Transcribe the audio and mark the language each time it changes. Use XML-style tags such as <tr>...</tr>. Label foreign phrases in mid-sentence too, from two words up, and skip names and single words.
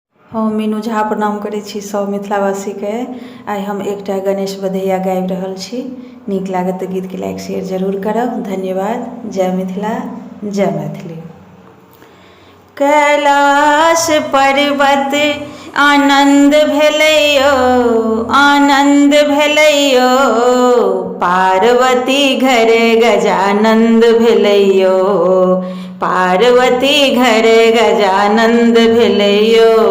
<mai>हम मीनू झा प्रणाम करै छी सब मिथिलावासीके। आइ हम एकटा गणेश बधैया गाबि रहल छी। नीक लागत तऽ गीतके</mai> <en>like share</en> <mai>जरूर करब। धन्यवाद। जय मिथिला, जय मैथिली। कैलाश पर्वत आनंद भेलैयो, आनंद भेलैयो, पार्वती घर गजानंद भेलैयो, पार्वती घर गजानंद भेलैयो।</mai>